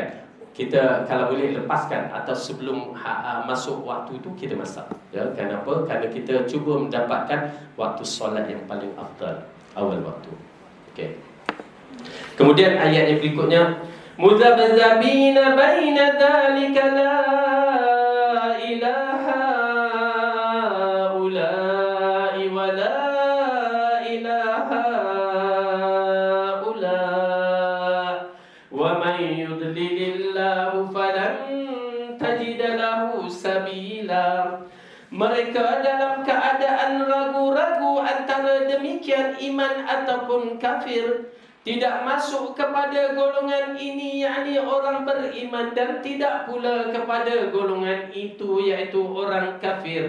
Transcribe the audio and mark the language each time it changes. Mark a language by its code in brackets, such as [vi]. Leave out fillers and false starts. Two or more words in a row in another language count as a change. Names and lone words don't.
[ms] Kita kalau boleh lepaskan atau sebelum masuk waktu itu kita masak. Ya, kenapa? Kerana kita cuba mendapatkan waktu solat yang paling afdal, awal waktu. Okey. Kemudian ayat yang berikutnya, [ar] مذبذبين بين ذلك لا إلى هؤلاء ولا إلى هؤلاء ومن يضلل الله فلن تجد له سبيلا. [ms] Mereka dalam keadaan ragu-ragu antara demikian iman ataupun kafir. Tidak masuk kepada golongan ini, yakni orang beriman, dan tidak pula kepada golongan itu, iaitu orang kafir.